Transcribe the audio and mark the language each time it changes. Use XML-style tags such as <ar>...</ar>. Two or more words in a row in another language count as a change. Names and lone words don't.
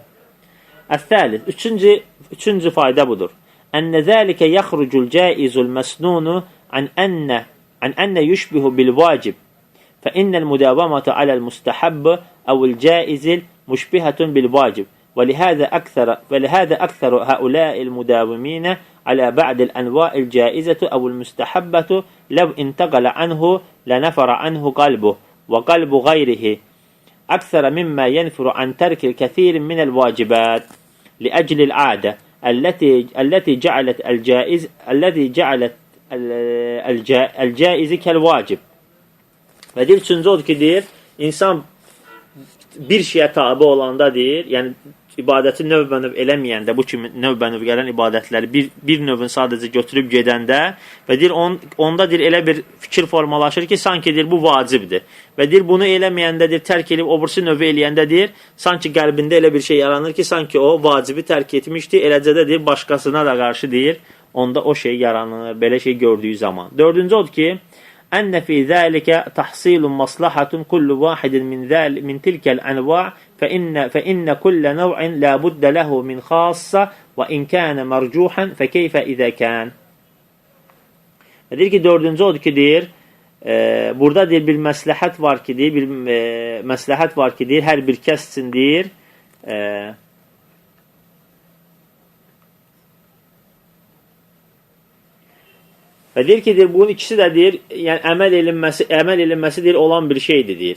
<az>Əs-səlis, üçüncü fayda budur.</az> <ar>أن ذلك يخرج الجائز المسنون عن أن يشبه بالواجب. فإن المداومة على المستحب أو الجائز مشبهة بالواجب. ولهذا أكثر هؤلاء المداومين على بعض الأنواع الجائزة أو المستحبة لو انتقل عنه لنفر عنه قلبه وقلب غيره أكثر مما ينفر عن ترك الكثير من الواجبات لأجل العادة التي جعلت الجائز كالواجب.</ar> <az>Və deyir, üçüncü odur ki, deyir, insan bir şeyə tabi olanda deyir, yəni ibadəti növbə-növ eləməyəndə, bu kimi növbə-növ gələn ibadətləri bir növün sadəcə götürüb gedəndə və deyir, onda deyir, elə bir fikir formalaşır ki, sanki deyir, bu vacibdir. Və deyir, bunu eləməyəndə deyir, tərk edib, obursu növü eləyəndə deyir, sanki qəlbində elə bir şey yaranır ki, sanki o vacibi tərk etmişdir, eləcə də deyir, başqasına da qarşı deyir, onda o şey yaranır, belə şey gördüyü zaman. Dördüncü odur ki,</az> <ar>أن في ذلك تحصيل مصلحة كل واحد من تلك الأنواع فإن كل نوع لا بد له من خاصة وإن كان مرجوحا فكيف إذا كان.</ar> <az>Deyir ki, dördüncü odur ki, deyir, burada deyir, bir məsləhət var ki, deyir, məsləhət var ki, deyir, hər bir kəs üçün deyir, və deyir ki, deyir, bunun ikisi də deyir, yəni əməl edilməsi deyir, olan bir şeydir, deyir.</az>